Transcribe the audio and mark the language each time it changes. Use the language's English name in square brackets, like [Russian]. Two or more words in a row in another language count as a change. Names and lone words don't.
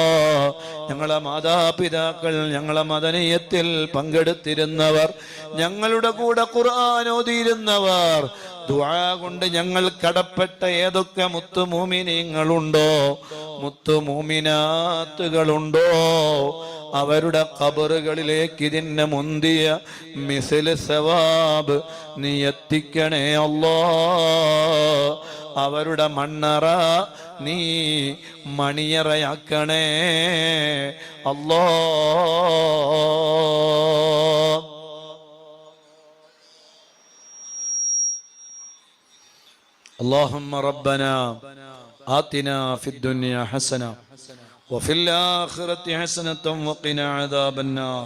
[Malayalam] ഞങ്ങളെ മാതാപിതാക്കൾ ഞങ്ങളെ മദനിയത്തിൽ പങ്കെടുത്തിരുന്നവർ, ഞങ്ങളുടെ കൂടെ ഖുർആൻ ഓതിയിരുന്നവർ, ദുആ കൊണ്ട് ഞങ്ങൾ കടപ്പെട്ട ഏതൊക്കെ മുത്തുമൂമിനീങ്ങളുണ്ടോ മുത്തുമൂമിനാത്തുകളുണ്ടോ അവരുടെ ഖബറുകളിലേക്ക് ഇതിന്റെ മുന്തിയ [Arabic] مثل ثواب [Malayalam] നീ എത്തിക്കണേ അല്ലാ. അവരുടെ മണ്ണറ നീ മണിയറയാക്കണേ അല്ലാ. [Arabic] اللهم ربنا آتنا في الدنيا حسنة وفي الآخرة حسنة وقنا عذاب النار.